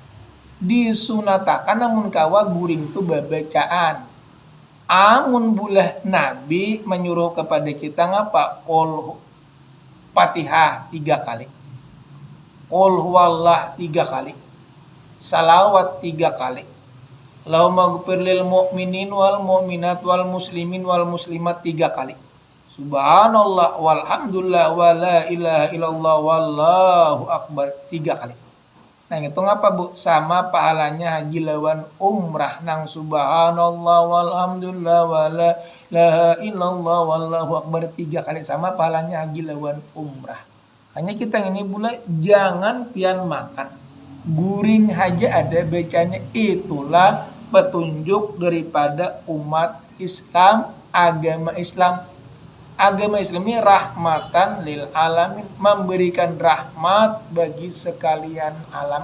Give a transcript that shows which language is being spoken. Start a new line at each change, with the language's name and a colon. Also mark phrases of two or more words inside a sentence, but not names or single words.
Banjar: Disunatakan namun kawa guring tuh bebecaan. Amun bulah Nabi menyuruh kepada kita ngapa?
Indonesian: Qul Fatihah 3 kali.
Arabic: قل هو الله
Indonesian: 3 kali. Salawat 3 kali.
Arabic: اللهم اغفر للمؤمنين والمؤمنات والمسلمين والمسلمات
Indonesian: 3 kali.
Arabic: سبحان الله والحمد لله ولا إله إلا الله والله أكبر
Indonesian: 3 kali.
Banjar: Nah, itu ngapa, Bu? Sama pahalanya haji lawan umrah nang
Arabic: سبحان الله والحمد لله ولا إله إلا الله والله أكبر
Banjar: 3 kali sama pahalanya haji lawan umrah. Hanya kita ini pula jangan pian makan.
Indonesian: Guring aja ada bacanya, itulah petunjuk daripada umat Islam, agama Islam. Agama Islam ini
Arabic: رحمة للعالمين,
Indonesian: memberikan rahmat bagi sekalian alam.